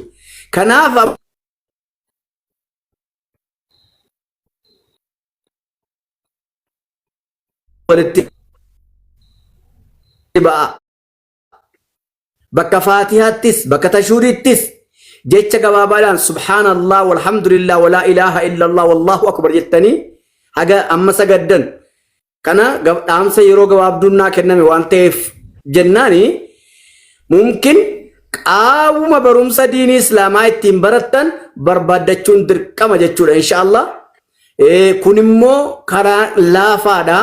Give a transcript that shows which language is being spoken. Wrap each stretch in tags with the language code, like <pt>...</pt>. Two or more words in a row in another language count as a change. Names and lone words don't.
<om>Kanaaf walitti ba'a. Bakka faatihaattis bakka tashuurittis jecha gabaabaadhaan</om> <ar>سبحان الله والحمد لله ولا إله إلا الله والله أكبر</ar> <om>jettanii haga amma sagaddan kana dhaamsa yeroo gabaabdunnaa kenname waan ta'eef jennaani mumkin qaawuma barumsa diinii islaamaa ittiin barattan barbaaddachuun dirqama jechuudha</om> <ar>إن شاء الله.</ar> <om>Kun immoo karaa laafaadha.</om>